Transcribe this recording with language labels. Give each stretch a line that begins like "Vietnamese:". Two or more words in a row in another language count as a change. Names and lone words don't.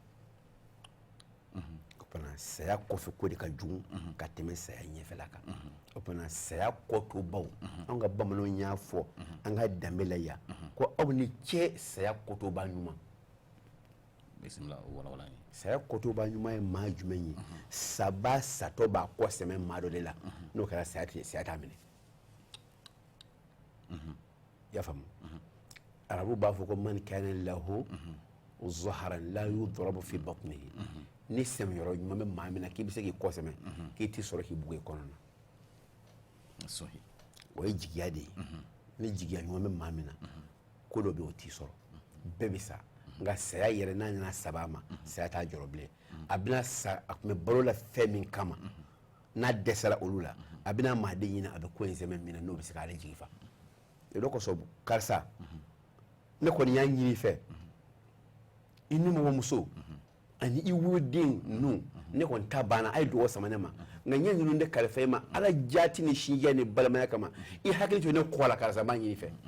Bambara: o fana saya kɔfɛ ko de ka jugu ka tɛmɛ saya ɲɛfɛla kan o pana saya koto baw an ka bamananw y'a fɔ an ka danbe la yan ko aw ni cɛ saya kotoba ɲuman bisimila wala wala saya kotoba ɲuman ye maa jumɛn ye saba satɔ b'a kɔ sɛmɛ maa dɔ de la n'o kɛra saya t'a minɛ i y'a faamu arabu b'a fɔ ko
Arabic: من كان له ظهرا لا يضرب في بطنه
Bambara: ni sɛmɛyɔrɔ ɲuman bɛ maa min na k'i bɛ se k'i kɔ sɛmɛ k'i tɛ sɔrɔ k'i bugu i kɔnɔ na o ye jigiya de ye ni jigiya ɲuman bɛ maa min na ko dɔ bɛ o t'i sɔrɔ bɛɛ bɛ sa nka saya yɛrɛ n'a nana saba ma saya t'a jɔrɔ bilen a bɛna sa a tun bɛ balo la fɛn min kama n'a dɛsɛra olu la a bɛna maaden ɲini a bɛ ko in sɛmɛ min na n'o bɛ se k'ale jigi fa o de kosɔn karisa ne kɔni y'a ɲini i fɛ i nimɔgɔmuso ani i woloden ninnu ne kɔni ta banna a ye dugawu sama ne ma nka ɲɛ ninnu de kalifa i ma ala jaati ni sinjiya ni balimaya kama i hakili to ne kɔ la karisa b'a ɲini i fɛ